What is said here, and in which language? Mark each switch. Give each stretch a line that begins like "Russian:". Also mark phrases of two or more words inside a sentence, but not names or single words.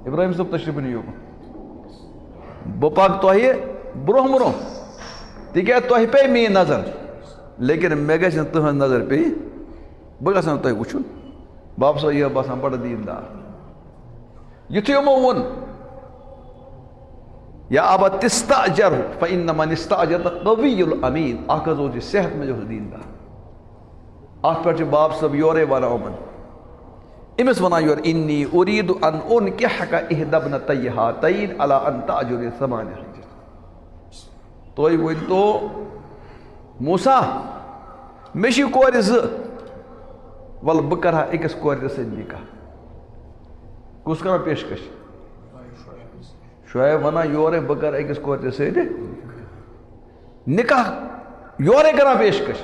Kashmiri: ابراہیم صٲب تشریٖف نِیِو بہٕ پکہٕ تۄہہِ برونٛہہ تِکیٛازِ تۄہہِ پیٚیہِ میٛٲنۍ نظر لیکن مےٚ گژھِ نہٕ تٕہٕنٛز نظر پیٚیہِ بہٕ گژھٕ نہٕ تۄہہِ وٕچھُن. باب صٲب یہِ باسان بڑٕ دیٖندار. یُتھُے یِمو ووٚن
Arabic: یا ابا تستاجر فإن من استأجر قوی الامیٖن
Kashmiri: اکھ حظ اوس یہِ صحت منٛز اوس دیٖندار. اتھ پٮ۪ٹھ چھِ باب صٲب یورے ونان یِمن أمِس ونان یورٕ
Arabic: اِنی اُریٖدُ ان اُنکِحَکَ اِحدى ابنتَیہِ ہاتَیْنِ علی ان تأجُرنی 8 حجج.
Kashmiri: تُہۍ ؤنۍتو موسا مےٚ چھِ کورِ 2 وَلہٕ بہٕ کرٕ ہا أکِس کورِ سۭتۍ نِکاح. کُس کران پیشکش؟ شعیب ونان یورے بہٕ کرٕ أکِس کورِ سۭتۍ نِکاح یورے کران پیشکش.